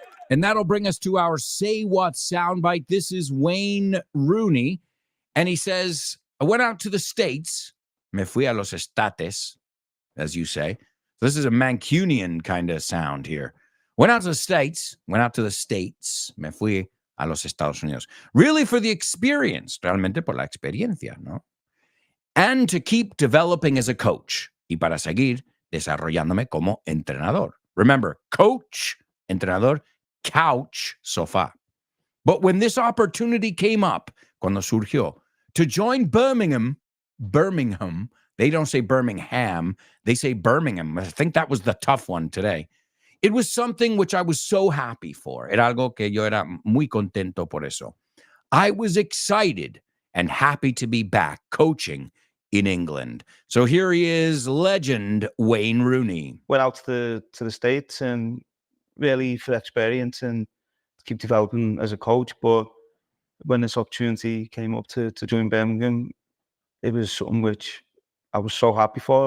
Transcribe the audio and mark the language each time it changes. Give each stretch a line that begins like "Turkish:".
English: And that'll bring us to our Say What soundbite. This is Wayne Rooney. And he says, I went out to the States.
Spanish: Me fui a los estates,
English: as you say. This is a Mancunian kind of sound here. Went out to the States.
Spanish: Me fui a los Estados Unidos.
English: Really for the experience.
Spanish: Realmente por la experiencia, ¿no?
English: And to keep developing as a coach.
Spanish: Y para seguir desarrollándome como entrenador.
English: Remember, coach, entrenador, couch, sofá. But when this opportunity came up,
Spanish: cuando surgió,
English: to join Birmingham, they don't say Birmingham, they say Birmingham. I think that was the tough one today. It was something which I was so happy for.
Spanish: Era algo que yo era muy contento por eso.
English: I was excited and happy to be back coaching in England. So here he is, legend Wayne Rooney. Went out to the States and really for experience and to keep developing as a coach. But when this opportunity came up to join Birmingham, it was something which I was so happy for.